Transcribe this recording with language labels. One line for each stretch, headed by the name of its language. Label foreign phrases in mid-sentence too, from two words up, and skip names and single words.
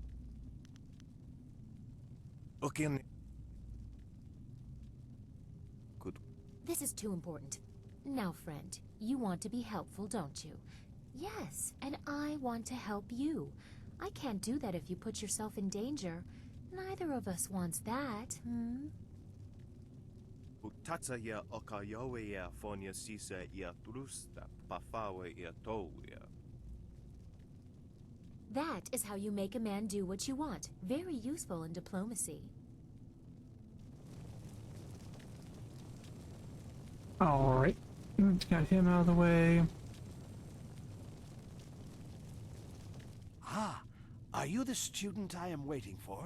English: Okay. Good. This is too important. Now, friend, you want to be helpful, don't you? Yes, and I want to help you. I can't do that if you put yourself in danger. Neither of us wants that, Utatsa ya okayowe ya fonia sisa ya trusta pafawe ya toya. That is how you make a man do what you want. Very useful in diplomacy. Alright. Got him out of the way. Ah, are you the student I am waiting for?